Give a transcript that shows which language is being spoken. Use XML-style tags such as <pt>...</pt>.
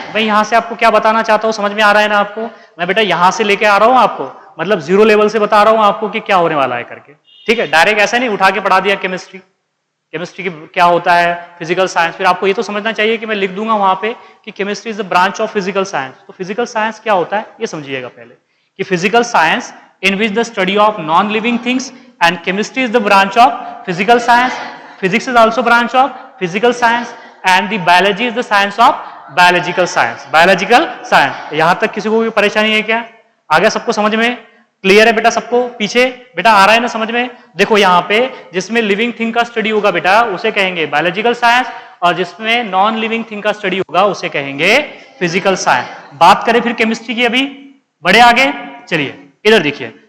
<hi>मैं यहां से आपको क्या बताना चाहता हूं, समझ में आ रहा है ना आपको? मैं बेटा यहां से लेके आ रहा हूं आपको, मतलब जीरो लेवल से बता रहा हूं आपको कि क्या होने वाला है करके, ठीक है? डायरेक्ट ऐसा नहीं उठा के पढ़ा दिया केमिस्ट्री, केमिस्ट्री की क्या होता है, फिजिकल साइंस। फिर आपको ये तो समझना चाहिए कि मैं लिख दूंगा वहां पे कि</hi> <en>Chemistry is the branch of physical science.</en> <hi>तो फिजिकल साइंस क्या होता है ये समझिएगा पहले, कि physical science</hi> <en>in which the study of non-living things, and chemistry is the branch of physical science, physics is also branch of physical science, and the biology is the science of biological science, biological science।</en> <hi>यहां तक किसी को कोई परेशानी है क्या? आ गया सबको समझ में? क्लियर है बेटा सबको? पीछे बेटा आ रहा है ना समझ में? देखो यहाँ पे जिसमें लिविंग थिंग का स्टडी होगा बेटा उसे कहेंगे बायोलॉजिकल साइंस, और जिसमें नॉन लिविंग थिंग का स्टडी होगा उसे कहेंगे फिजिकल साइंस। बात करें फिर केमिस्ट्री की, अभी बढ़े आगे, चलिए इधर देखिए।</hi>